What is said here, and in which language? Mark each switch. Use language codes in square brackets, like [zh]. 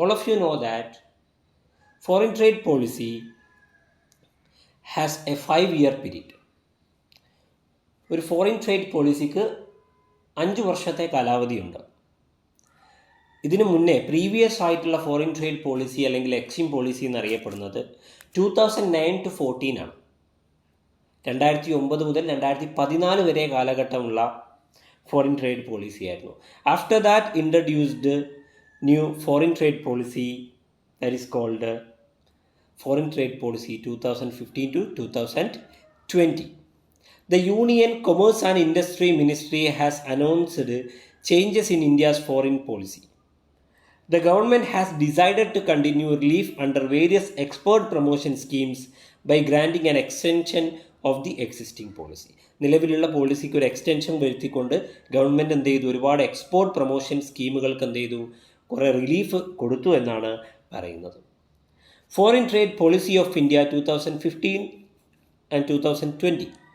[en] All of you know that foreign trade policy has a 5-year period. [ml] ഒരു foreign trade പോളിസിക്ക് 5 വർഷത്തെ കാലാവധിയുണ്ട്. ഇതിനു മുന്നേ previous ആയിട്ടുള്ള ഫോറിൻ ട്രേഡ് പോളിസി അല്ലെങ്കിൽ എക്സിം പോളിസി എന്നറിയപ്പെടുന്നത് 2009 to 14 ആണ്. 2009 മുതൽ 2014 വരെ കാലഘട്ടമുള്ള ഫോറിൻ ട്രേഡ് പോളിസി ആയിരുന്നു. [en] After that introduced new foreign trade policy that is called foreign trade policy 2015 to 2020. The Union Commerce and Industry Ministry has announced changes in India's foreign policy. The government has decided to continue relief under various export promotion schemes by granting an extension of the existing policy. [ml] നിലവിലുള്ള പോളിസിക്ക് ഒരു extension വരുത്തിക്കൊണ്ട് government എന്ത് ചെയ്തു? ഒരുപാട് export promotion സ്കീമുകൾക്ക് എന്ത് ചെയ്തു? കുറേ relief കൊടുത്തു എന്നാണ് പറയുന്നത്. [en] Foreign trade policy of India 2015 and 2020.